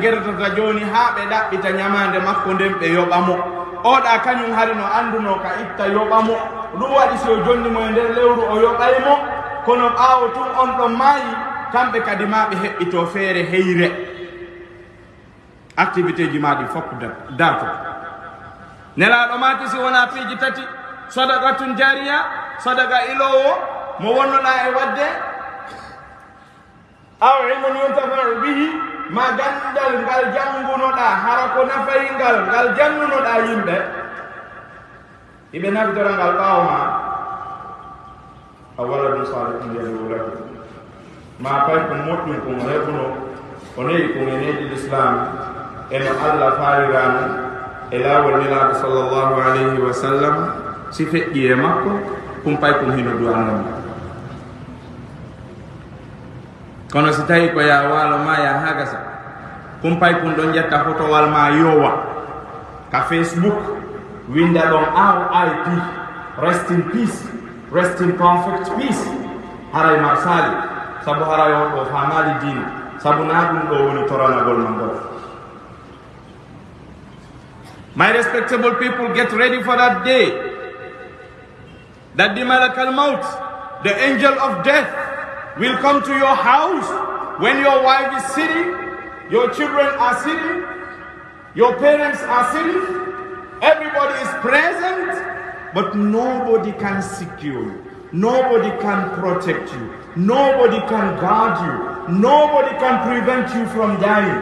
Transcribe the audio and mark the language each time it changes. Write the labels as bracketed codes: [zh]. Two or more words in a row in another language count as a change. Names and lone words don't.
[ff] gerdata joni ha ɓe ɗaɓɓita ñamande makko nden ɓe yoɓamo oɗa kañum hari no anduno ka itta yoɓamo ɗum waɗi so jonni mo e nder lewru o yoɓaymo kono ɓaawo tun on ɗon maayi kamɓe kadi ma ɓe heɓɓito feere heyre activité ji maɗi fof dato nelaɗo mati si wona piiji tati [ar] صدقة جارية [ff] sadaqa ilowo mo wonnoɗa e wadde [ar] أو علم ينتفع به [ff] ma gandal ngal jangunoɗa hara ko nafayingal ngal jangunoɗa yimɓe iɓe naftora ngal ɓaawo ma a [ar] ولد صالح يدعو له [ff] ma pay ko moƴƴum komo heɓuno o neyi ko ngeneji l'islam eno allah faarirano e laawol nelaɗo [ar] صلى الله عليه وسلم [ff] si feƴƴi e makko kum pay kum hino du'anam kono si tawi ko ya waalo ma ya hagasa kum pay kum ɗon ƴetta fotowal ma yowa ka Facebook winda ɗon [en] RIP rest in peace rest in perfect peace [ff] haray marsali sabu haray on ɗo famali dina sabu na ɗum ɗo woni toranagol man gol. [en] My respectable people, get ready for that day that the [ar] ملك الموت, [en] the angel of death, will come to your house when your wife is sitting, your children are sitting, your parents are sitting, everybody is present, but nobody can secure you, nobody can protect you, nobody can guard you, nobody can prevent you from dying.